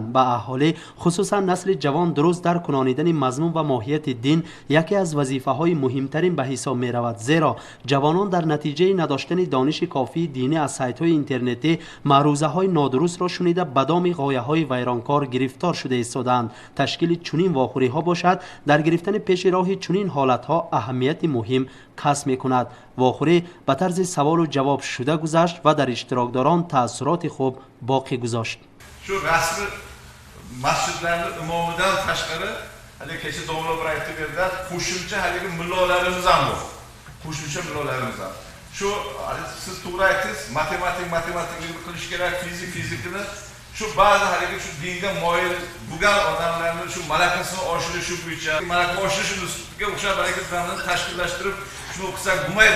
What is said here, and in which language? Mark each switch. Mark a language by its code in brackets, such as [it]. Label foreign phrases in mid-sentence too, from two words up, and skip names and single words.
[tg] Ба аҳолӣ, хусусан насли ҷавон дуруст дарк кунонидани мазмун ва моҳияти дин яке аз вазифаҳои муҳимтарин ба ҳисоб меравад, зеро ҷавонон дар натиҷаи надоштани дониши кофии динӣ аз сайтҳои интернетӣ маърузаҳои нодурустро шунида ба доми ғояҳои вайронкор гирифтор шуда истодаанд. Ташкили чунин вохӯриҳо бошад дар гирифтани пеши роҳи чунин ҳолатҳо аҳамияти муҳим касб мекунад. вохӯрӣ ба тарзи саволу ҷавоб шуда гузашт ва дар иштирокдорон таъссуроти хуб боқӣ гузошт. [uz] Shu rasmi masjidlarning imomidan tashqari hali kecha domla bir aytib berdilar, qo'shimcha haligi mullolarimiz ham bor. Qo'shimcha mullolarimiz ham. Shu siz to'g'ri aytdingiz, matematikani qilish kerak, fizikani shu ba'zi haligi shu dinga moyil bo'lgan odamlarning shu malakasini oshirish bo'yicha, malaka oshirish ustiga o'xshab harakatlarni tashkillashtirib shuni o'qisak bo'lmaydi.